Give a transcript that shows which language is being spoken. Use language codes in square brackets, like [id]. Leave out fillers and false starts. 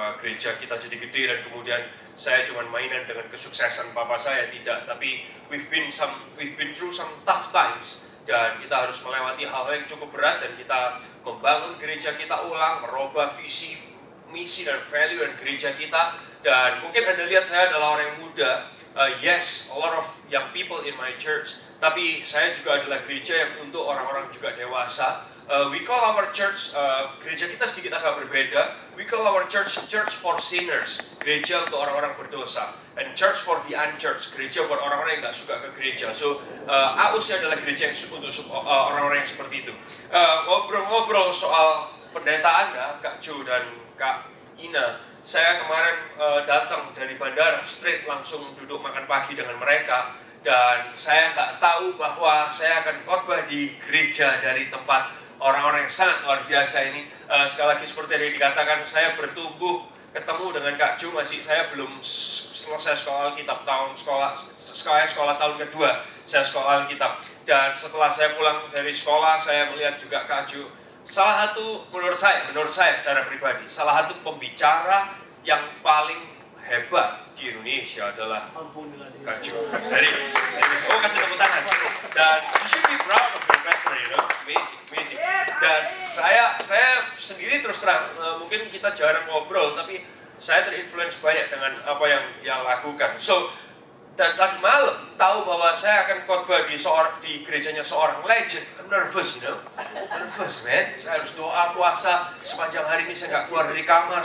[id] Gereja kita jadi gede dan kemudian saya cuma mainan dengan kesuksesan papa saya, tidak. Tapi [en] we've been through some tough times, [id] dan kita harus melewati hal-hal yang cukup berat, dan kita membangun gereja kita ulang, merubah visi, misi dan value dan gereja kita. Dan mungkin Anda lihat saya adalah orang yang muda. [en] Yes, a lot of young people in my church. [id] Tapi saya juga adalah gereja yang untuk orang-orang juga dewasa. [en] We call our church, [id] gereja kita sedikit agak berbeda. [en] We call our church for sinners, [id] gereja untuk orang-orang berdosa. [en] And church for the unchurched, [id] gereja buat orang-orang yang nggak suka ke gereja. So, AUS adalah gereja yang untuk orang-orang yang seperti itu. Ngobrol-ngobrol soal pendeta Anda, Kak Jo dan Kak Ina. Saya kemarin datang dari bandara, straight langsung duduk makan pagi dengan mereka. Dan saya nggak tahu bahwa saya akan khotbah di gereja dari tempat orang-orang yang sangat luar biasa ini. Sekali lagi seperti yang dikatakan, saya bertumbuh ketemu dengan Kak Ju, saya belum selesai sekolah Alkitab sekolah tahun kedua saya sekolah Alkitab. Dan setelah saya pulang dari sekolah, saya melihat juga Kak Ju, salah satu menurut saya secara pribadi, salah satu pembicara yang paling hebat di Indonesia adalah Kak Ju. Serius. Oh, kasih tepuk tangan. [en] Dan you should be proud of your pastor, you know. Amazing. [id] Dan saya sendiri terus terang, mungkin kita jarang ngobrol, tapi saya terinfluence banyak dengan apa yang dia lakukan. So, dan tadi malam tahu bahwa saya akan khotbah di gerejanya seorang legend. [en] I'm nervous, you know. Nervous, man. [id] Saya harus doa, puasa. Sepanjang hari ini saya nggak keluar dari kamar.